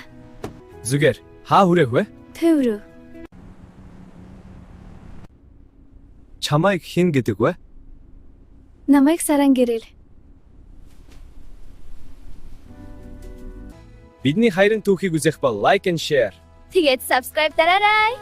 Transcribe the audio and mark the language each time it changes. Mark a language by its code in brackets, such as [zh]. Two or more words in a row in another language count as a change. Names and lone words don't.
[mn] Зүгээр. Хаа хүрэх вэ? Төв рүү. Чамайг хэн гэдэг вэ? Намайг Саран гэрэл. Бидний хайрын түүхийг үзэх бол [en] like and share. [mn] Тэгээд subscribe дараарай.